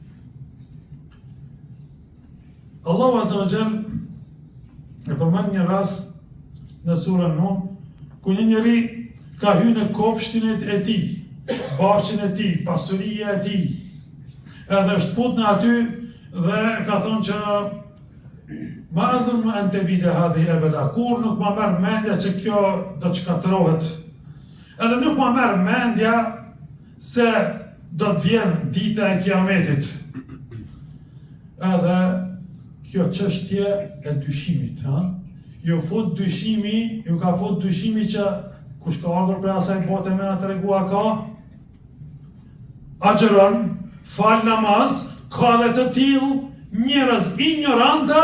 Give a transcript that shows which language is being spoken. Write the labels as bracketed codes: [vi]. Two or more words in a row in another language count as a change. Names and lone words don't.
[ar] الله عز وجل [sq] e përmend një rast në surën Nun, ku një njeri ka hyrë në kopshtin e tij, bashkën e tij, pasuria e tij, edhe është fut në aty dhe ka thonë që [ar] ما أظن أن تبيد هذه أبدا, [sq] kur nuk ma merr mendja se kjo do të shkatërrohet. Edhe nuk ma merr mendja se do të vjen dita e Kiametit. Edhe kjo çështje e dyshimit, ju ka fut dyshimi që kush ka ardhur për asaj bote me na tregua ka, agjeron, fal namaz, ka dhe të tillë njerëz ignoranta.